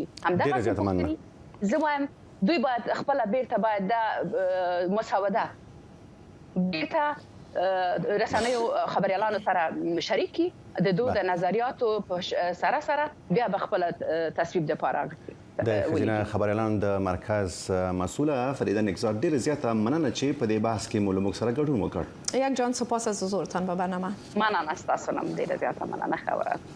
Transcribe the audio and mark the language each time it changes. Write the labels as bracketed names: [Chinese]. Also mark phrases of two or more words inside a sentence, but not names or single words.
[Pashto] همدغه زه وایم دوی باید خپل بیرته باید د مسوده بیرته رسنیو خبريالانو سره شریکي، د دوی د نظریاتو سره بیا به خپل تصویب د پاره د خزینه خبريالانو د مرکز مسئوله فریده نگزاد ډیر زیاته مننه چې په دې بحث کې مو سره ګډون وکړ. [Persian] یک جان سپاس از حضورتان به برنامه. [Pashto] مننه، تاسو هم ډیر زیاته مننه. خبره